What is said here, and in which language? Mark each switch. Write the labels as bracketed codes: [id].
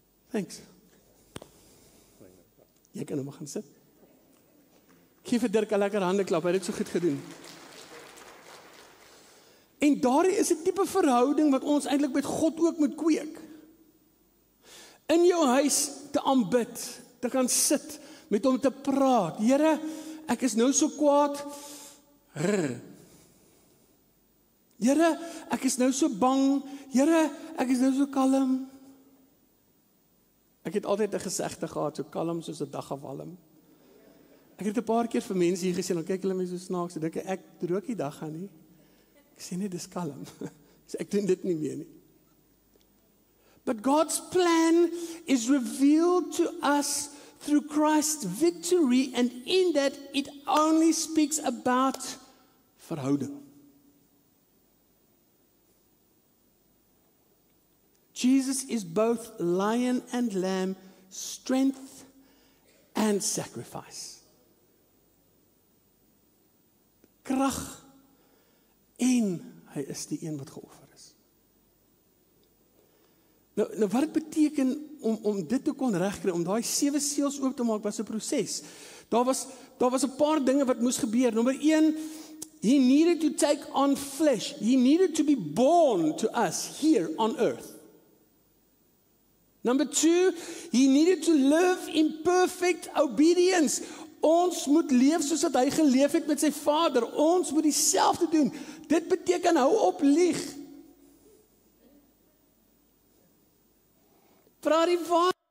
[en] Thanks. [af] Jy kan nou maar gaan sit. Geef vir Dirk 'n lekker handeklap, hy het dit so goed gedoen. En daardie is 'n tipe verhouding wat ons eintlik met God ook moet kweek. In jou huis te aanbid, te gaan sit, met hom te praat. Here, ek is nou so kwaad. Here, ek is nou so bang. Here, ek is nou so kalm. Ek het altyd 'n gesegde gehad, so kalm soos 'n dagwalm. Ek het 'n paar keer vir mense hier gesê, dan kyk hulle my so snaaks, dink ek rook die dag gaan nie. Ek sê net dis kalm. So ek doen dit nie meer nie. [en] But God's plan is revealed to us through Christ's victory, and in that it only speaks about verhouding. Jesus is both lion and lamb, strength and sacrifice. [af] Krag en hy is die een wat geoffer is. Nou wat dit beteken om dit te kon regkry, om daai 7 seels oop te maak, was 'n proses. Daar was 'n paar dinge wat moes gebeur. Nommer 1, [en] he needed to take on flesh. He needed to be born to us here on earth. Number 2, he needed to live in perfect obedience. [af] Ons moet leef soos wat hy geleef het met sy Vader. Ons moet dieselfde doen. Dit beteken hou op lieg. Vra die waarheid.